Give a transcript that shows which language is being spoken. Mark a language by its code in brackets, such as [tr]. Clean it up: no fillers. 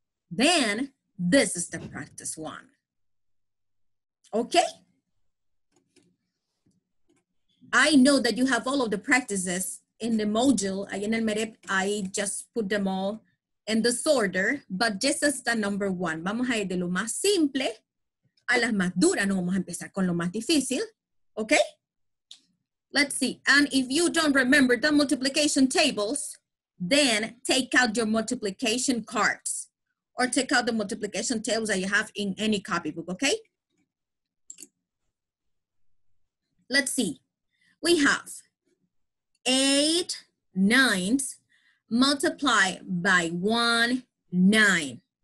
[en] Then, this is the practice 1. Okay? I know that you have all of the practices in the module. [es] Ahí en el [en] MEREP, I just put them all in this order, but just as the number 1. [es] Vamos a ir de lo más simple a las más duras. No vamos a empezar con lo más difícil. [en] Okay? Let's see. And if you don't remember the multiplication tables, then take out your multiplication cards or take out the multiplication tables that you have in any copybook, okay? Let's see. We have 8 nines multiplied by 1 9.